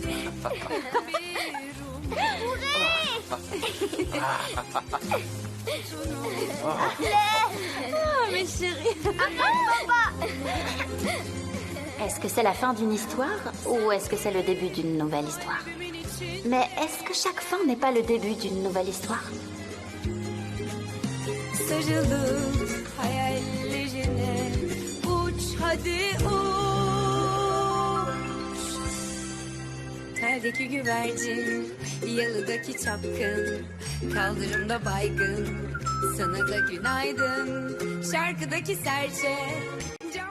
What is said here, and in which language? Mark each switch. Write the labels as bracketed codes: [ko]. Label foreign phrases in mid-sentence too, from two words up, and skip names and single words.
[fr] Oh, mes chéris. Est-ce que c'est la fin d'une histoire ou est-ce que c'est le début d'une nouvelle histoire? Mais est-ce que chaque fin n'est pas le début d'une nouvelle histoire? [tr] Sarılıp hayallerine uç hadi uç. Teldeki güvercin, yalıdaki çapkın, kaldırımda baygın, sana da günaydın, şarkıdaki serçe.